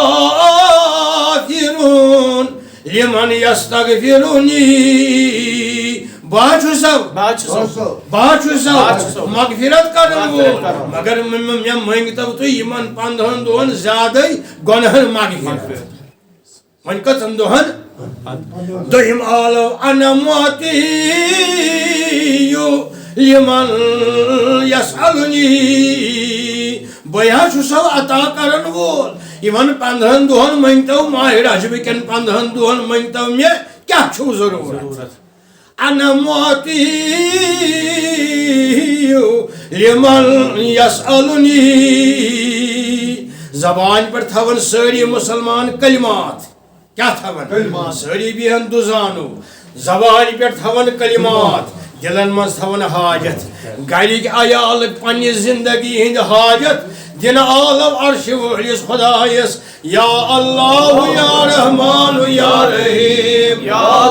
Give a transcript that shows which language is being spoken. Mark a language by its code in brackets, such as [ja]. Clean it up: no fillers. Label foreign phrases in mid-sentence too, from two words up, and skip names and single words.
[ar] غافرون لمن یستغفرنی [ks] بہٕ چھُسو مغفرت کرن وول مگر مےٚ مٔنگتو تُہۍ یِمن 15 دۄہن زیادَے گۄنہن مغفرت وۄنۍ کٔژن دۄہن دوٚیِم عالو انا [ar] معطیُ لمن یسألنی [ks] بہٕ حظ چھُسو عطا کرن وول یِمن 15 دۄہن مٔنگتو ماہ رجبہٕ کٮ۪ن 15 دۄہن مٔنگتو مےٚ کیا چھو ضرورت [ar] انا معطی لمن یسألنی [ks] زبان پر تھون ساری مسلمان کلمات کیا تھون ساری بیہن دزانو زبان پر تھون کلمات دلن مز تھون حاجت گھرک عیال پنہ زندگی ہند حاجت دن عالم عرش وٲلِس خدایس [ar] یا اللہ یا رحمان یا رحیم یا